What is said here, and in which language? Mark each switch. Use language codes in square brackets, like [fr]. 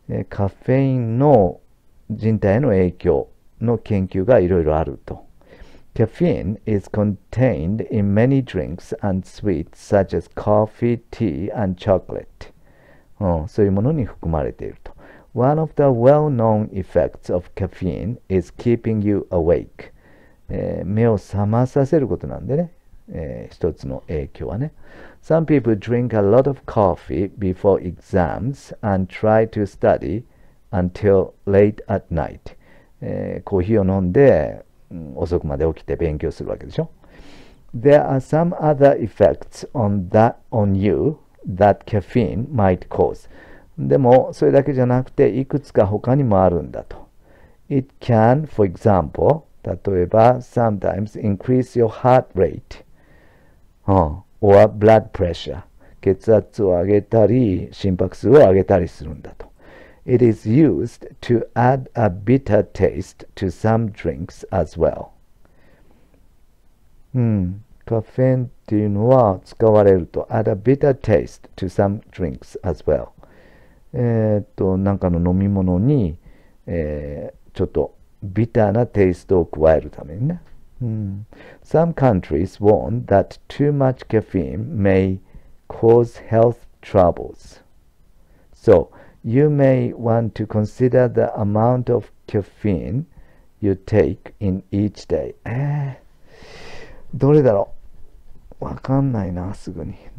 [ja] カフェインの人体への影響の研究がいろいろあると。 [en] Caffeine is contained in many drinks and sweets such as coffee, tea, and chocolate. [ja] そういうものに含まれていると。 [en] One of the well-known effects of caffeine is keeping you awake. [ja] 目を覚まさせることなんでね、一つの影響はね。 [en] Some people drink a lot of coffee before exams and try to study until late at night. [ja] コーヒーを飲んで、遅くまで起きて勉強するわけでしょ。 [en] There are some other effects on you that caffeine might cause. [ja] でも、それだけじゃなくて、いくつか他にもあるんだと。 [en] It can, for example, [ja] 例えば、 [en] sometimes increase your heart rate, or blood pressure. [ja] 血圧を上げたり、心拍数を上げたりするんだと。 [en] It is used to add a bitter taste to some drinks as well. [ja] カフェインっていうのは使われると [en] add a bitter taste to some drinks as well. [ja] なんかの飲み物に、ちょっとビターなテイストを加えるためにね。 [en] Some countries warn that too much caffeine may cause health troubles. So, you may want to consider the amount of caffeine you take in each day. [ja] どれだろう、わかんないな、すぐに。